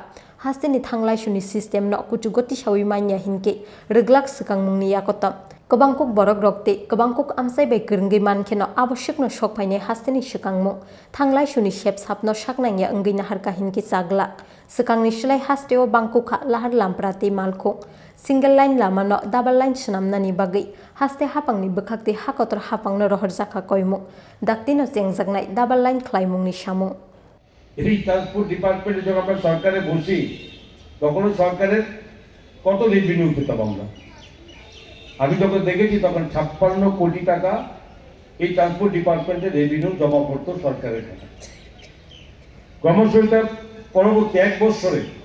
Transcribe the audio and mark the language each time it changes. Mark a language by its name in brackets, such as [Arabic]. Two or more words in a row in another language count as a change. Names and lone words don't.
[Kok Borok] Haste ni thanglai shuni system no kuchu goti sawi manya hinke reglak sekang mungni yakotam Kebangkuk borok rokte kebangkuk amsai bai kerenggi manke no आवश्यक no sok paine haste ni sekangmu thanglai shuni shep sap no saknang ya enggi nahar ka hinke sagla sekang ni selai haste o bangkuk ha lahar lamprate malko [English] single line [Kok Borok] lama no [English] double line [Kok Borok] senamna ni bagai haste hapang ni bekakte hakotor hapang no Rwjakha koimu dakti no chengjak [English] double line [Kok Borok] khlaimung ni samung [Bangla] এই [English] transport department [Bangla] যখন আমরা সরকারে বসি তখন সরকারের কত রেভিনিউ পেতাম আমরা আমি যখন দেখেছি তখন 56 কোটি টাকা এই [English] transport department [Bangla] রেভিনিউ জমা করতে সরকারের কাছে ক্রমশ এটা পরবর্তী এক বছরে